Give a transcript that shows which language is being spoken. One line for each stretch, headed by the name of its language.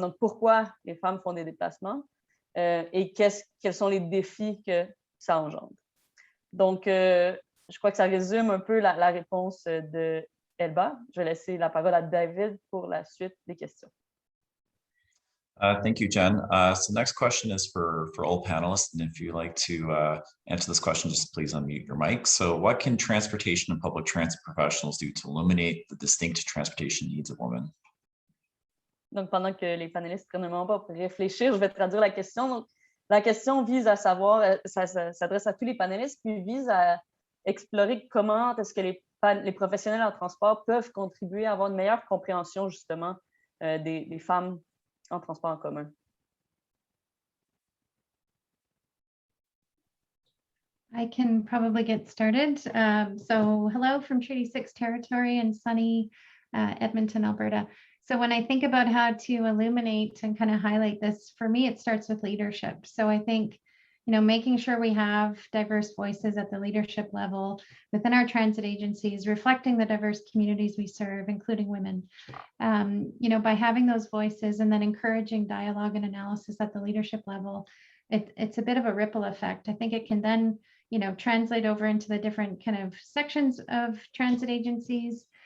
French: Donc, pourquoi les femmes font des déplacements et quels sont les défis que ça engendre. Donc, je crois que ça résume un peu la réponse de Elba. Je vais laisser la parole à David pour la suite des questions.
English: Thank you, Jen. So next question is for all panelists. And if you'd like to answer this question, just please unmute your mic. So what can transportation and public transit professionals do to illuminate the distinct transportation needs of women?
French: Donc, pendant que les panélistes prennent un moment pour réfléchir, je vais traduire la question. Donc, la question vise à savoir, ça s'adresse à tous les panélistes, puis vise à explorer comment est-ce que les professionnels en transport peuvent contribuer à avoir une meilleure compréhension, justement, des femmes en transport en commun.
English: I can probably get started. So hello from Treaty 6 territory in sunny Edmonton, Alberta. So when I think about how to illuminate and kind of highlight this, for me, it starts with leadership. So I think, making sure we have diverse voices at the leadership level within our transit agencies, reflecting the diverse communities we serve, including women, by having those voices and then encouraging dialogue and analysis at the leadership level, it's a bit of a ripple effect. I think it can then, translate over into the different kind of sections of transit agencies.